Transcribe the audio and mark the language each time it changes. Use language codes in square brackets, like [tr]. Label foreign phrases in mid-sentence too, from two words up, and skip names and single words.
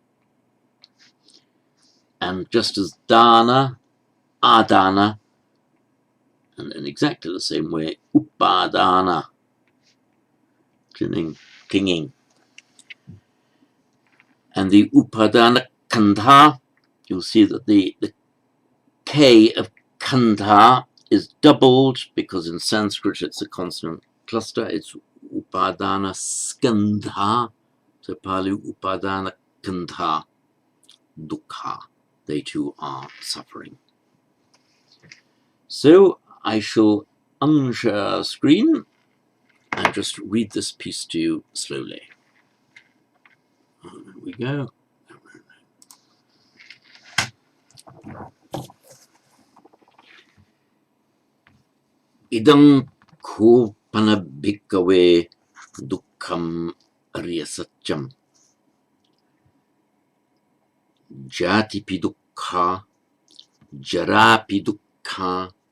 [en] And just as [pi] dana, adana, [en] and in exactly the same way, upadana, clinging. And the [pi] upadana kandha, [en] you'll see that the K of kandha is doubled because in Sanskrit it's a consonant cluster. [sa] It's upadhana skandha. [en] So Pali [pi] upadhana kandha dukkha. [en] They too are suffering. So I shall unshare screen and just read this piece to you slowly. There we go. [pi] Idam kopana bhikkhave dukkham aryasatyam jatipi dukkha jarapi dukkha